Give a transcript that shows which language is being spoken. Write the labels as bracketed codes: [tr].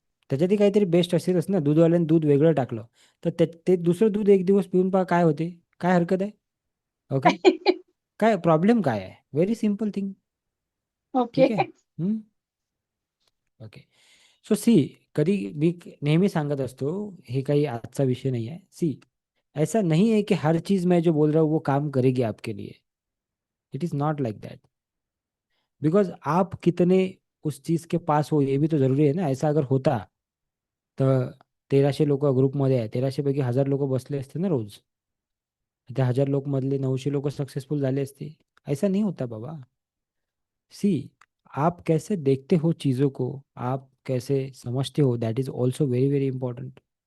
[mr] त्याच्यातही काहीतरी बेस्ट असेलच ना. दूधवाल्याने दूध वेगळं टाकलं तर ते दुसरं दूध एक दिवस पिऊन पहा काय होते, काय हरकत आहे. ओके, काय प्रॉब्लेम काय आहे, [en] Very simple thing. Okay. [mr] ठीक आहे. ओके. सो सी, कधी मी नेहमी सांगत असतो, हे काही आजचा विषय [hi] नहीं है. सी, ऐसा नहीं है कि हर चीज मैं जो बोल रहा हूँ वो काम करेगी आपके लिए. [en] It is not like that. [hi] Because आप कितने उस चीज के पास हो ये भी तो जरूरी है ना. ऐसा अगर होता [mr] तर 1300 लोक ग्रुपमध्ये आहे, 1300 पैकी 1000 लोक बसले असते ना रोज. त्या 1000 लोक मधले 900 लोक सक्सेसफुल झाले असते. [hi] ऐसा नहीं होता बाबा. सी, आप कैसे देखते हो चीज़ों को, आप कैसे समजते हो, [en] That is also very very important.